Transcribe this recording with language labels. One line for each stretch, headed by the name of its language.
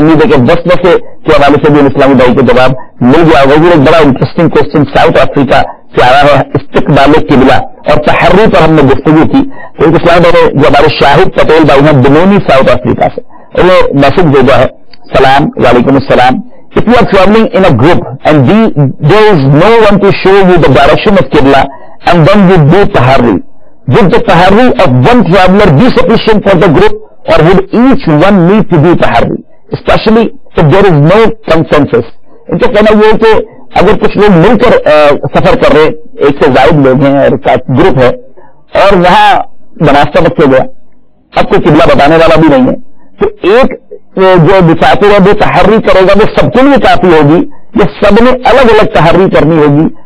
Hindi: उम्मीद है कि वक्फ के हवाले से भी इस्लामी भाई को जवाब मिल गया होगा। ये एक बड़ा इंटरेस्टिंग क्वेश्चन साउथ अफ्रीका से आया है, इस्तिकबाल किबला और तहर्री पर हमने गुफ्तगू की। तो एक इस्लामी भाई जो हमारे शाहिद पटेल भाई हैं बिनोनी साउथ अफ्रीका से, उन्हें मैसेज भेजा है, सलाम वालेकुम अस्सलाम।
English: If you are traveling in a group and there is no one to show you the direction of Qibla and then you do taharri, would the taharri of one traveler be sufficient for the group or would each one need to do taharri, especially if there is no consensus?
Hindi: इनका कहना यह है कि अगर कुछ लोग मिलकर सफर कर रहे, एक से ज्यादा लोग हैं और ग्रुप है और वहां नमाज का वक्त हो गया, अब कोई किबला बताने वाला भी नहीं है, तो एक जो मुसाफिर है वो तहर्री करेगा, वो सबके लिए काफी होगी या सबने अलग अलग तहर्री करनी होगी?